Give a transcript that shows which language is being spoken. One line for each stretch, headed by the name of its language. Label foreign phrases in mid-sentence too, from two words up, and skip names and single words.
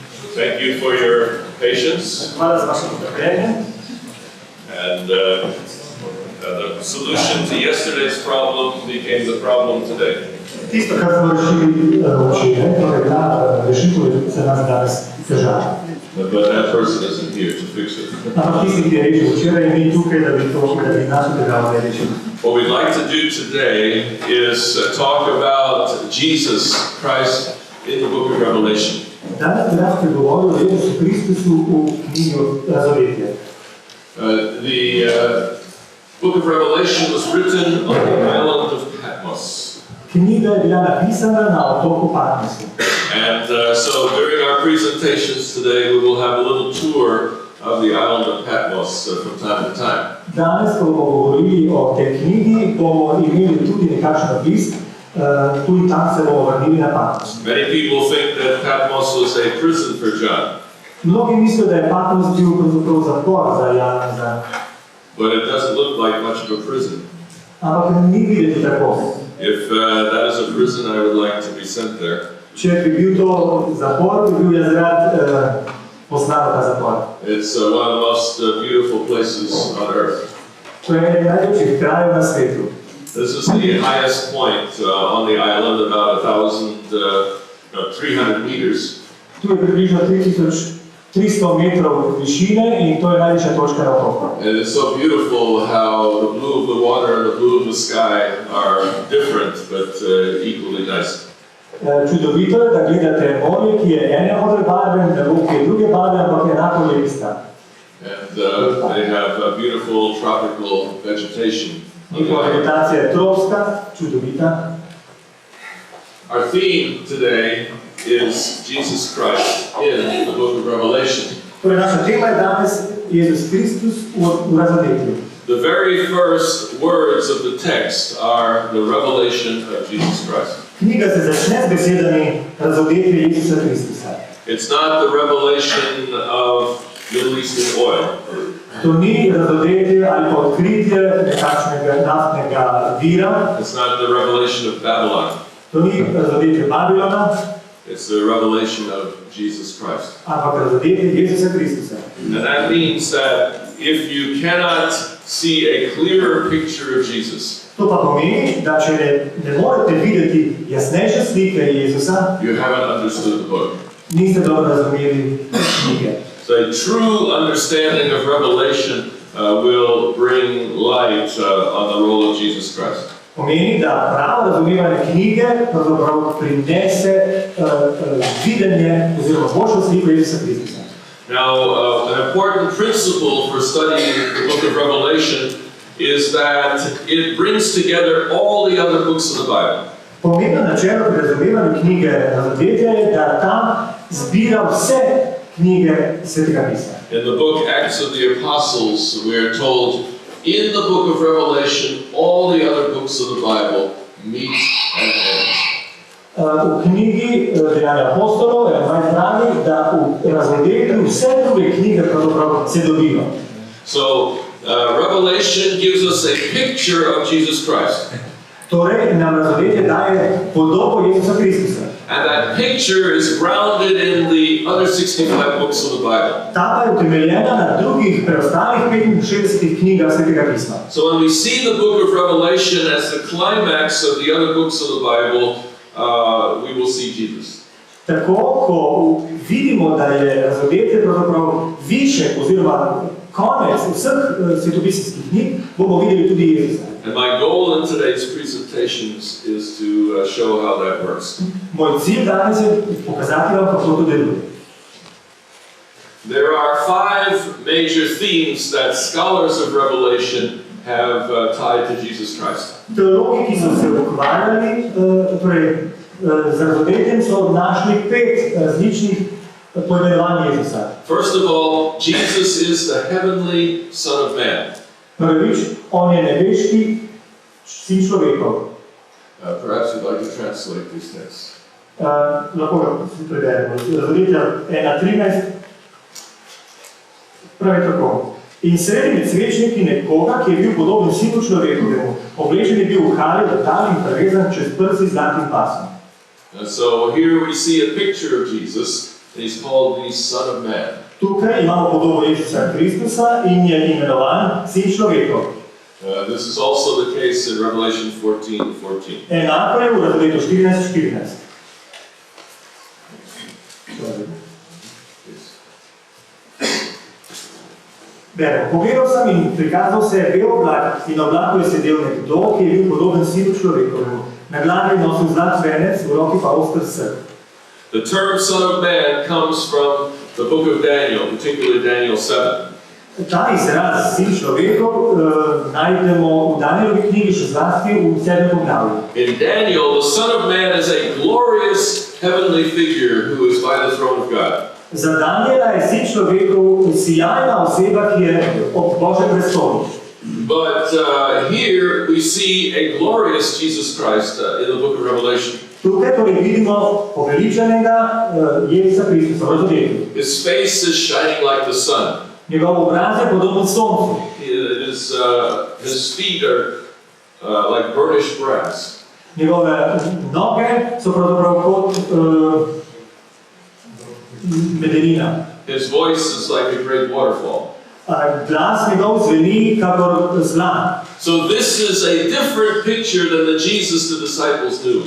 English: Thank you for your patience.
Slovenian: Hvala za vaše potrpljenje.
English: And the solution to yesterday's problem became the problem today.
Slovenian: Tisto, kar smo rešili včeraj, torej rešitev je za nas danes težava.
English: But that person isn't here to fix it.
Slovenian: Ampak tisti, ki je rešil včeraj, ni tukaj, da bi našo težavo rešili.
English: What we'd like to do today is talk about Jesus Christ in the book of Revelation.
Slovenian: Danes bi rad pregovoril o Jezusu Kristusu v knjigi Razodetja.
English: The book of Revelation was written on the island of Patmos.
Slovenian: Knjiga je bila napisana na otoku Patmosu.
English: And so during our presentations today, we will have a little tour of the island of Patmos from time to time.
Slovenian: Danes, ko bomo govorili o tej knjigi, bomo imeli tudi nekakšen opis, tudi tam se bomo vrnili na Patmos.
English: Many people think that Patmos was a prison for John.
Slovenian: Mnogi mislijo, da je Patmos bil pravzaprav zapor za Janeza.
English: But it doesn't look like much of a prison.
Slovenian: Ampak ni videti tako.
English: If that is a prison, I would like to be sent there.
Slovenian: Če bi bil to zapor, bi bil jaz rad poslan v ta zapor.
English: It's one of the most beautiful places on earth.
Slovenian: To je eden najlepših krajev na svetu.
English: This is the highest point on the island, about 300 meters.
Slovenian: Tu je približno 3300 metrov višine in to je najvišja točka na otoku.
English: And it's so beautiful how the blue of the water and the blue of the sky are different, but equally nice.
Slovenian: Čudovito je, da gledate morje, ki je ene modre barve, nebo ki je druge barve, ampak je enako lepista.
English: And they have beautiful tropical vegetation.
Slovenian: Njihova vegetacija je tropska, čudovita.
English: Our theme today is Jesus Christ in the book of Revelation.
Slovenian: Torej, naša tema je danes Jezus Kristus v Razodetju.
English: The very first words of the text are the revelation of Jesus Christ.
Slovenian: Knjiga se začne z besedami Razodetje Jezusa Kristusa.
English: It's not the revelation of Middle Eastern oil.
Slovenian: To ni razodetje ali pa odkritje nekakšnega naftnega vira.
English: It's not the revelation of Babylon.
Slovenian: To ni razodetje Babilona.
English: It's the revelation of Jesus Christ.
Slovenian: Ampak razodetje Jezusa Kristusa.
English: And that means that if you cannot see a clearer picture of Jesus,
Slovenian: To pa pomeni, da če ne morete videti jasnejše slike Jezusa,
English: you haven't understood the book.
Slovenian: niste dobro razumeli knjige.
English: So a true understanding of Revelation will bring light on the role of Jesus Christ.
Slovenian: Pomeni, da pravo razumevanje knjige pravzaprav prinese videnje oziroma boljšo sliko Jezusa Kristusa.
English: Now, an important principle for studying the book of Revelation is that it brings together all the other books of the Bible.
Slovenian: Pomembno načelo pri razumevanju knjige Razodetja je, da tam zbira vse knjige Svetega pisma.
English: In the book Acts of the Apostles, we are told, in the book of Revelation, all the other books of the Bible meet and end.
Slovenian: V knjigi Dejanja apostolov je pravi, da v Razodetju vse druge knjige pravzaprav se dobijo.
English: So, Revelation gives us a picture of Jesus Christ.
Slovenian: Torej, nam Razodetje daje podobo Jezusa Kristusa.
English: And that picture is grounded in the other 65 books of the Bible.
Slovenian: Ta pa je utemeljena na drugih preostalih 65 knjigah Svetega pisma.
English: So when we see the book of Revelation as the climax of the other books of the Bible, we will see Jesus.
Slovenian: Tako, ko vidimo, da je Razodetje pravzaprav višek oziroma konec vseh svetopisanskih knjig, bomo videli tudi Jezusa.
English: And my goal in today's presentations is to show how that works.
Slovenian: Moj cilj danes je pokazati vam, kako to deluje.
English: There are 5 major themes that scholars of Revelation have tied to Jesus Christ.
Slovenian: Teologi, ki so se ukvarjali z Razodetjem, so našli 5 različnih poimenovanj Jezusa.
English: First of all, Jesus is the heavenly Son of Man.
Slovenian: Prvič, on je nebeški sin človekov.
English: Perhaps you'd like to translate these texts.
Slovenian: Lahko ga preberemo. Razodetja 1.13. Pravi tako. In sredi med svečniki nekoga, ki je bil podoben sinu človekovemu. Oblečen je bil v halji, letal in prevezan čez prsi z zlatim pasom.
English: And so here we see a picture of Jesus and he's called the Son of Man.
Slovenian: Tukaj imamo podobo Jezusa Kristusa in je imenovan Sin človekov.
English: This is also the case in Revelation 14:14.
Slovenian: Enako je v Razgledu 14:14. Beremo. Pogledal sem in prikazal se je bel oblak in na oblaku je sedel nekdo, ki je bil podoben Sinu človekovemu. Na glavi je nosil zlat venec, v roki pa oster srp.
English: The term Son of Man comes from the book of Daniel, particularly Daniel 7.
Slovenian: Ta izraz Sin človekov najdemo v Danielovi knjigi, še zlasti v 7. poglavju.
English: In Daniel, the Son of Man is a glorious heavenly figure who is by the throne of God.
Slovenian: Za Daniela je Sin človekov sijajna oseba, ki je ob Božjem prestolu.
English: But here we see a glorious Jesus Christ in the book of Revelation.
Slovenian: Tukaj torej vidimo poveličanega Jezusa Kristusa v Razgledu.
English: His face is shining like the sun.
Slovenian: Njegov obraz je podoben soncu.
English: His feet are like burnished brass.
Slovenian: Njegove noge so pravzaprav kot medenina.
English: His voice is like a great waterfall.
Slovenian: Glas njegov zveni kakor zlan.
English: So this is a different picture than the Jesus the disciples knew.